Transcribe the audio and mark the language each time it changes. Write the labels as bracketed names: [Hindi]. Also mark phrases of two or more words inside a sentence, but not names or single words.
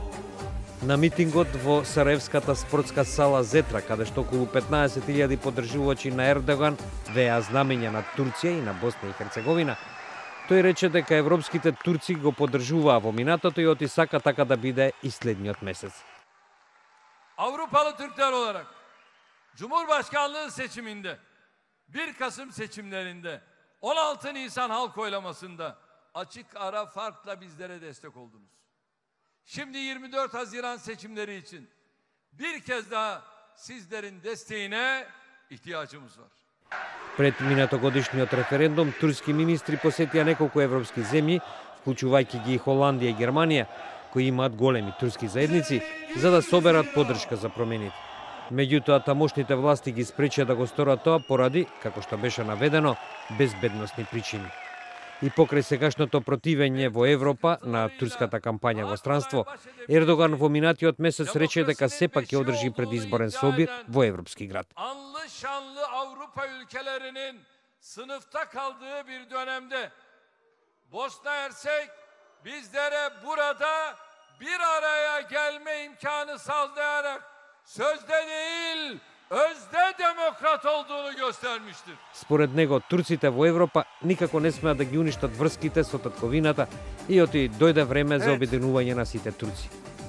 [Macedonian] На митингот во Сараевската спортска сала Зетра, каде што околу 15.000 поддржувачи на Ердоган веа знамења на Турција и на Босна и Херцеговина, тој рече дека европските турци го поддржуваа во минатото и оти сака така да биде и следниот месец. [Turkish] Avrupalı Türkler olarak Cumhurbaşkanlığı seçiminde 1 Kasım seçimlerinde 16 Nisan halk oylamasında açık ara farkla bizlere destek oldunuz. Şimdi 24 Haziran seçimleri için bir kez daha sizlerin desteğine ihtiyacımız var. [Macedonian] Пред минатогодишниот референдум, турски министри посетија неколку европски земји, вклучувајќи ги и Холандија и Германија, кои имаат големи турски заедници, за да соберат поддршка за промените. Меѓутоа, тамошните власти ги спречија да го сторат тоа поради, како што беше наведено, безбедносни причини. И покрај сегашното противење во Европа на турската кампања во странство, Ердоган во минатиот месец рече дека сепак ќе одржи предизборен собир во европски град. [Turkish] Şanlı Avrupa ülkelerinin sınıfta kaldığı bir dönemde Bosna Hersek bizlere burada bir araya gelme imkanı sağlayarak sözde değil, özde demokrat olduğunu göstermiştir. [Macedonian] Според него, турците во Европа никако не смеат да ги уништат врските со татковината и оти дојде време за обединување на сите турци.